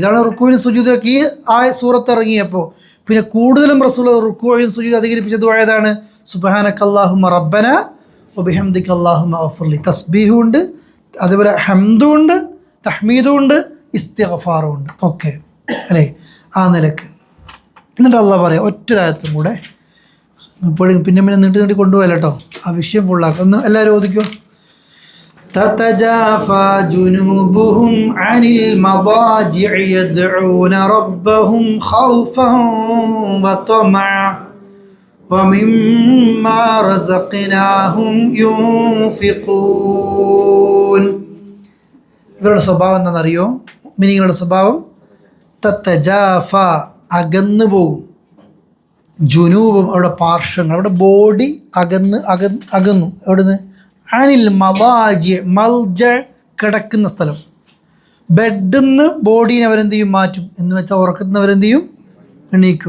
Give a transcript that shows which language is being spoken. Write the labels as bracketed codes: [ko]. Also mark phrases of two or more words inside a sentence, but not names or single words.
[ml] ഇതാണ് റുക്കൂവിനും സുജൂദിലൊക്കെ ഈ സൂറത്ത് ഇറങ്ങിയപ്പോൾ പിന്നെ കൂടുതലും റസൂൽ റുക്കൂവിനും സുജൂദ് അധികരിപ്പിച്ച ദുആ ഏതാണ്, [ar] سبحانك اللهم ربنا وبحمدك اللهم اغفر لي. [ml] തസ്ബീഹും ഉണ്ട്, അതുപോലെ ഹംദും ഉണ്ട്, തഹ്മീദും ഉണ്ട്, ഇസ്തിഗ്ഫാറും ഉണ്ട്. ഓക്കെ അല്ലേ, ആ നിലക്ക്. എന്നിട്ട് അള്ളാഹ് പറയാം ഒറ്റൊരായത്തും കൂടെ, ഇപ്പോഴും പിന്നെ നീട്ടി കൊണ്ടുപോയല്ലോ കേട്ടോ, ആ വിഷയം ഫുള്ളാക്കും. ഒന്ന് എല്ലാവരും ഓദിക്കോ. [ar] تتجافى جنوبهم عن المضاجع يدعون ربهم خوفا وطمعا ومما رزقناهم ينفقون. [ml] ഇവരുടെ സ്വഭാവം എന്താണെന്നറിയോ, മുഅ്മിനീങ്ങളുടെ സ്വഭാവം, തതജാഫ അകന്നു പോകും, ജുനൂബും അവിടെ പാർശ്വങ്ങൾ, അവിടെ ബോഡി അകന്നു എവിടുന്ന്, [ar] عن المضاجع, [ml] മൽജ കിടക്കുന്ന സ്ഥലം, ബെഡിന്ന് ബോഡീനെ അവരെന്ത് ചെയ്യും, മാറ്റും, എന്ന് വെച്ചാൽ ഉറക്കുന്നവരെന്ത് ചെയ്യും, എണീക്കും.